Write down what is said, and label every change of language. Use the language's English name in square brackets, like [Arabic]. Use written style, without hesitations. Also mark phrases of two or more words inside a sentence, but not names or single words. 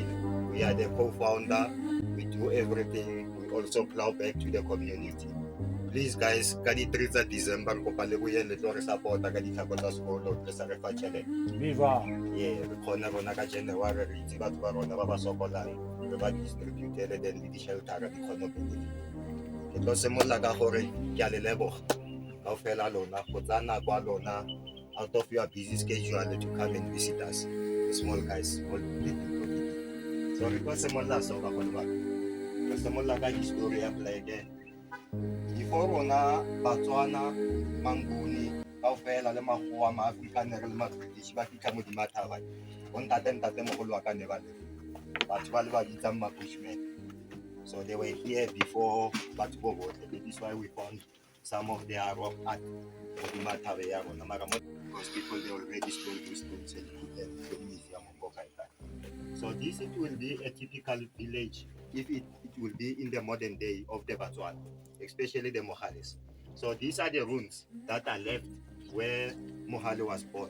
[English] We are the co-founder. We do everything. We also plow back to the community. Please guys, [Tswana] ka di 3 December ko palibuyan le tlo re support ka di tlhako tsa sekolo re sa re fa tšhelete. Viva! [English] Yeah, [Tswana] re kgona rona ka January re itse batho ba rona ba ba sokolang re ba distributele then le di-sheltera di kgone go benefit. Ke tlo simolola ka gore ke a le leboga ka go fela lona go tsaya nako ya lona [English] out of your busy schedule to come and visit us, the small guys, small people. [Tswana] So re tlo simolola so ka gone ba re simolola ka history ya pleke before rona Batswana, Manguni ka fela le magoa ma Afrikaner le ma British ba fitlha mo di mathaba go ntate mogolo wa ka ne ba le batho ba le ba bitsang ma Bushmen. [English] So they were here before [Tswana] batho bo botle. [English] That is why we found some of their rock art [Tswana] mo di mathaba ya rona mara [English] because people they already stole those stones and put them in the museum of Bokaita. So this it will be a typical village if it will be in the modern day of the Batswana, especially the Mohales. So these are the ruins that are left where Mohale was born.